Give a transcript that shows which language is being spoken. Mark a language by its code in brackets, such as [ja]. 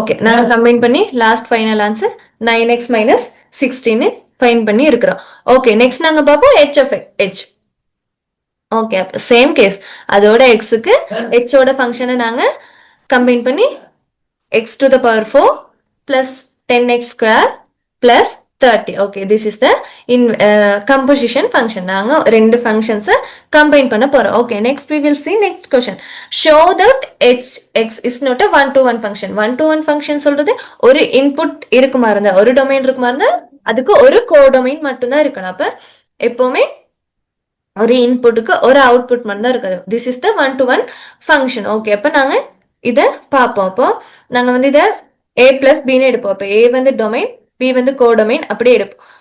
[ta] Okay, நாங்க combine பண்ணி last final answer 9x minus 16 fine பண்ணி இருக்கிறோம். ஓகே, நெக்ஸ்ட் நாங்க பார்ப்போம் h of h. ஓகே, அப்ப சேம் கேஸ், அதோட எக்ஸுக்கு ஹெச்சோட ஃபங்க்ஷனை நாங்க கம்பைன் பண்ணி x to the power 4 plus 10x square plus 30. [en] Okay, this is the composition function. [ta] நாங்க ரெண்டு functions combine பண்ண போறோம். [en] Okay, next we will see next question. Show that x is not a one-to-one function. [ta] One-to-one function சொல்றது ஒரு input இருக்குமா இருந்தா, ஒரு domain இருக்குமா இருந்தா அதுக்கு ஒரு கோடொமைன் மட்டும்தான் இருக்கணும். அப்ப எப்பவுமே ஒரு இன்புட்டுக்கு ஒரு அவுட்புட் மட்டும் தான் இருக்காது. [en] This is the one to one function. Okay, [ta] அப்ப நாங்க இதை பார்ப்போம். அப்போ நாங்க வந்து இதை a பிளஸ் பின்னு எடுப்போம். அப்போ a வந்து டொமைன், b வந்து கோடொமைன், அப்படியே எடுப்போம்.